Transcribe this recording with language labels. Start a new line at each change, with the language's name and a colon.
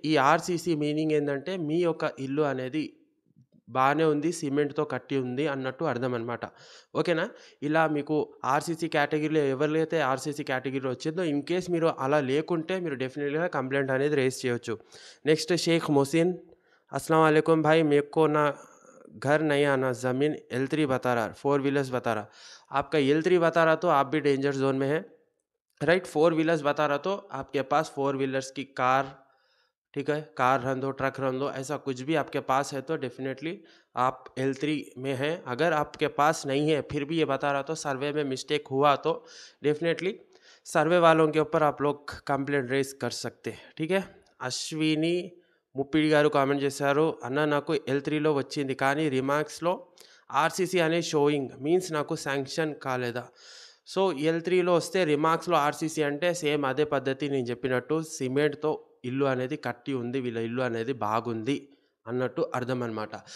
Telugu: ఈ RCC meaning ఏందంటే మీ యొక్క ఇల్లు అనేది బానే ఉంది, సిమెంట్‌తో కట్టి ఉంది అన్నట్టు అర్థం అనమాట. ఓకేనా? ఇలా మీకు ఆర్‌సీసీ కేటగిరీలో ఎవరికైతే ఆర్‌సీసీ కేటగిరీలో వచ్చిందో ఇన్‌కేస్ మీరు అలా లేకుంటే మీరు డెఫినిట్‌గా కంప్లెయింట్ అనేది రైజ్ చేయొచ్చు.
Hindi: నెక్స్ట్ షేక్ మొహసిన్, अस्सलाम वालेकुम भाई, मेरे को ना घर नहीं आना, ज़मीन L3 बता रहा, 4 व्हीलर्स बता रहा। आपका L3 बता रहा तो आप भी डेंजर ज़ोन में हैं, राइट? 4 व्हीलर्स बता रहा तो आपके पास 4 व्हीलर्स की कार, ठीक है, कार रन दो, ट्रक रन दो, ऐसा कुछ भी आपके पास है तो डेफिनेटली आप L3 में हैं। अगर आपके पास नहीं है फिर भी ये बता रहा तो सर्वे में मिस्टेक हुआ तो डेफिनेटली सर्वे वालों के ऊपर आप लोग कंप्लेंट रेज कर सकते हैं, ठीक है?
Telugu: అశ్విని ముప్పిడి గారు కామెంట్ చేశారు. అన్న నాకు L3లో వచ్చింది కానీ రిమార్క్స్లో ఆర్‌సీసీ అనే షోయింగ్ మీన్స్ నాకు శాంక్షన్ కాలేదా? సో L3లో వస్తే రిమార్క్స్లో ఆర్‌సీసీ అంటే సేమ్ అదే పద్ధతి నేను చెప్పినట్టు సిమెంట్‌తో ఇల్లు అనేది కట్టి ఉంది, వీళ్ళ ఇల్లు అనేది బాగుంది అన్నట్టు అర్థం అనమాట.